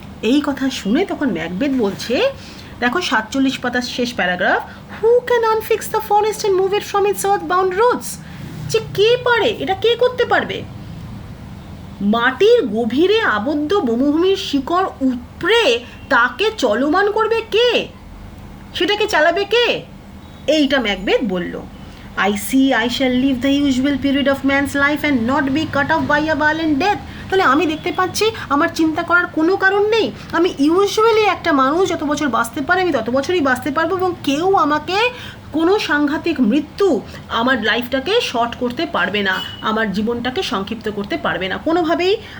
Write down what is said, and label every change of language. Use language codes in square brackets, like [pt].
[bn] এই কথা শুনে তখন ম্যাকবেথ বলছে, দেখো 47 পাতার শেষ paragraph, [en] Who can unfix the forest and move it from its earth bound roots? [bn] যে কে পারে, এটা কে করতে পারবে? মাটির গভীরে আবদ্ধ বনভূমির শিকড় উপড়ে তাকে চলমান করবে কে? সেটাকে চালাবে কে? এইটা ম্যাকবেথ বলল। [en] I shall live the usual period of man's life and not be cut off by a violent death. [bn] তাহলে আমি দেখতে পাচ্ছি আমার চিন্তা করার কোনো কারণ নেই। আমি ইউজুয়ালি একটা মানুষ যত বছর বাঁচতে পারে আমি তত বছরই বাঁচতে পারবো, এবং কেউ আমাকে কোনো সাংঘাতিক মৃত্যু আমার লাইফটাকে শর্ট করতে পারবে না, আমার জীবনটাকে সংক্ষিপ্ত করতে পারবে না কোনোভাবেই।